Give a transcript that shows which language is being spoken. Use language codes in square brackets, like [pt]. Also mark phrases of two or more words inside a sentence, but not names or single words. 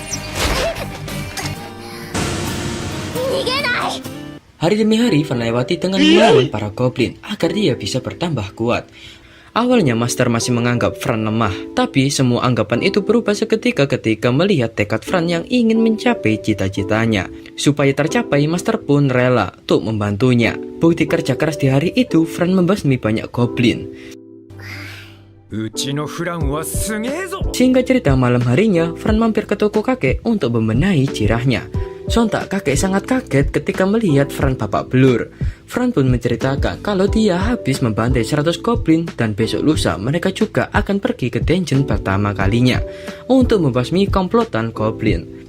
[id] hari demi hari, Fran lewati dengan melawan para goblin agar dia bisa bertambah kuat. Awalnya Master masih menganggap Fran lemah, tapi semua anggapan itu berubah seketika ketika melihat tekad Fran yang ingin mencapai cita-citanya. Supaya tercapai, Master pun rela untuk membantunya. Bukti kerja keras di hari itu, Fran membasmi banyak goblin. [ja] うちのフランはすげえぞ [id] Singkat cerita, malam harinya, Fran mampir ke toko kakek untuk membenahi jirahnya. Sontak kakek sangat kaget ketika melihat Fran babak belur. Fran pun menceritakan kalau dia habis membantai 100 goblin dan besok lusa mereka juga akan pergi ke dungeon pertama kalinya untuk membasmi komplotan goblin.